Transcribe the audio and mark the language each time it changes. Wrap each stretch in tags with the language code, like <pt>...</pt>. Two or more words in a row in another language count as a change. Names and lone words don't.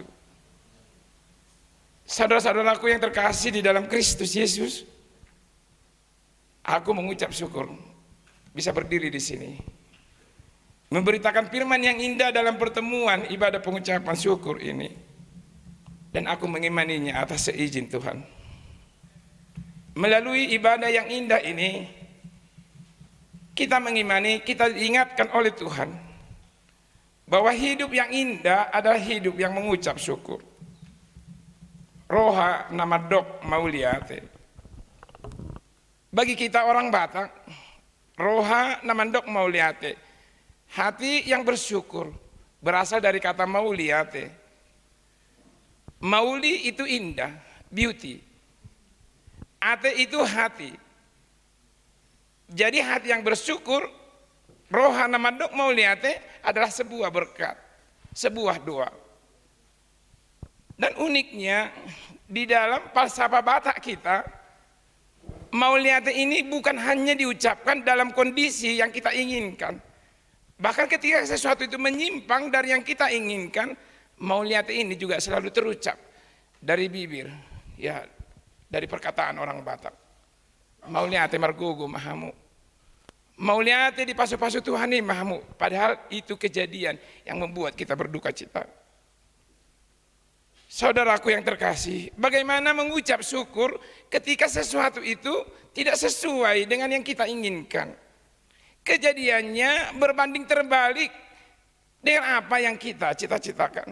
<id>Saudara-saudaraku yang terkasih di dalam Kristus Yesus, aku mengucap syukur bisa berdiri di sini, memberitakan firman yang indah dalam pertemuan ibadah pengucapan syukur ini, dan aku mengimaninya atas seizin Tuhan. Melalui ibadah yang indah ini, kita mengimani, kita diingatkan oleh Tuhan bahwa hidup yang indah adalah hidup yang mengucap syukur.</id> <bbc>Roha nama dok mauliate.</bbc> <id>Bagi kita orang Batak,</id> <bbc>roha nama dok mauliate,</bbc> <id>hati yang bersyukur, berasal dari kata mauliate. Mauli itu indah, beauty. Ate itu hati. Jadi hati yang bersyukur,</id> <bbc>roha nama dok mauliate</bbc> <id>adalah sebuah berkat, sebuah doa. Dan uniknya di dalam falsafah Batak kita, mauliate ini bukan hanya diucapkan dalam kondisi yang kita inginkan. Bahkan ketika sesuatu itu menyimpang dari yang kita inginkan, mauliate ini juga selalu terucap dari bibir, ya, dari perkataan orang Batak.</id> <bbc>Mauliate margogo mahamu. Mauliate di pasu-pasu Tuhan ini mahamu.</bbc> <id>Padahal itu kejadian yang membuat kita berduka cita. Saudaraku yang terkasih, bagaimana mengucap syukur ketika sesuatu itu tidak sesuai dengan yang kita inginkan? Kejadiannya berbanding terbalik dengan apa yang kita cita-citakan.</id>